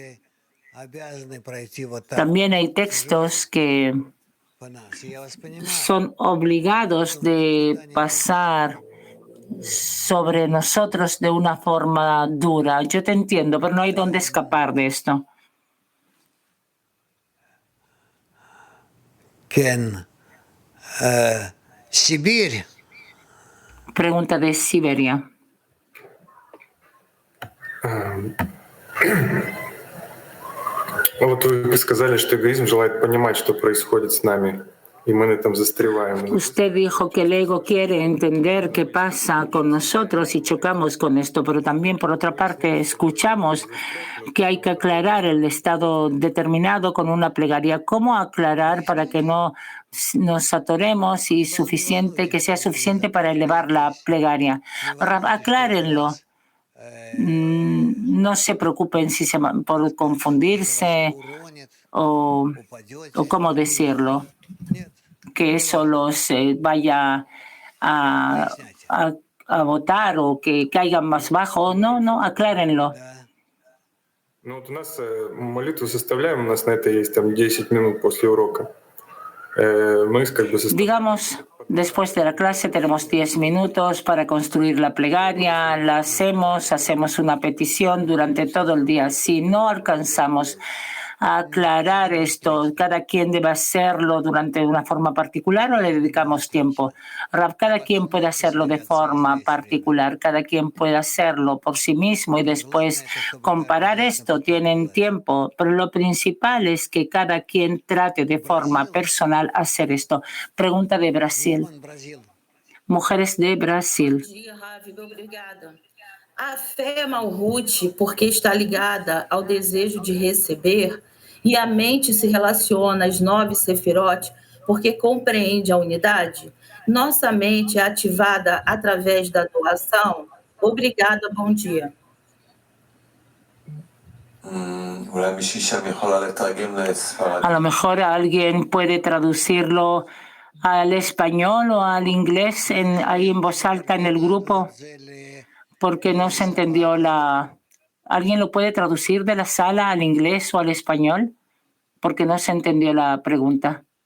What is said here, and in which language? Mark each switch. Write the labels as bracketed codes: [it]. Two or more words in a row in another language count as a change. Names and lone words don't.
[es] También hay textos que son obligados de pasar sobre nosotros de una forma dura. Yo te entiendo, pero no hay dónde escapar de esto. Sibir. Pregunta de Siberia. [ru] Вот вы сказали, что эгоизм желает понимать, что происходит с нами, y мы на этом застреваем. [es] Usted dijo que el ego quiere entender qué pasa con nosotros y chocamos con esto, pero también, por otra parte, escuchamos que hay que aclarar el estado determinado con una plegaria. ¿Cómo aclarar para que no nos atoremos y que sea suficiente para elevar la plegaria? Aclárenlo. No se preocupen por confundirse o cómo decirlo, que eso los vaya a votar o que caigan más bajo. No, aclárenlo. [ru] Ну вот у нас молитву составляем, у нас на это есть там 10 минут после урока. [es] Digamos, después de la clase tenemos 10 minutos para construir la plegaria, la hacemos una petición durante todo el día. Si no alcanzamos a aclarar esto, cada quien debe hacerlo de una forma particular o le dedicamos tiempo. Rav, cada quien puede hacerlo de forma particular, cada quien puede hacerlo por sí mismo y después comparar esto, tienen tiempo, pero lo principal es que cada quien trate de forma personal hacer esto. Pregunta de Brasil. Mujeres de Brasil. [pt] A fé é Malhut porque está ligada ao desejo de receber e a mente se relaciona às 9 Sefirot porque compreende a unidade? Nossa mente é ativada através da doação? Obrigada, bom dia. [es] A lo mejor alguien puede traducirlo al español o al inglés ahí en voz alta en el grupo, porque no se entendió ¿Alguien lo puede traducir de la sala al inglés o al español? Porque no se entendió la pregunta.